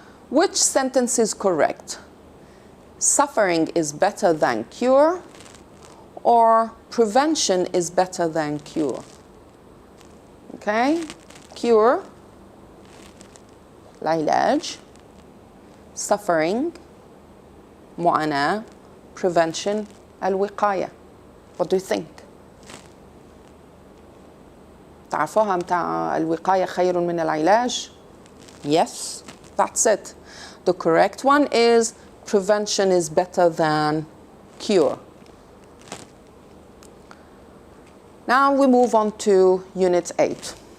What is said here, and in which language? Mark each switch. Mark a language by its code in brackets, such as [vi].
[en] Which sentence is correct? Suffering is better than cure, or prevention is better than cure? Okay, cure, العلاج, suffering, معاناة, prevention, الوقاية. What do you think? [ar] تعرفوها متاع الوقاية خير من العلاج? [en] Yes, that's it. The correct one is prevention is better than cure. Now we move on to Unit 8.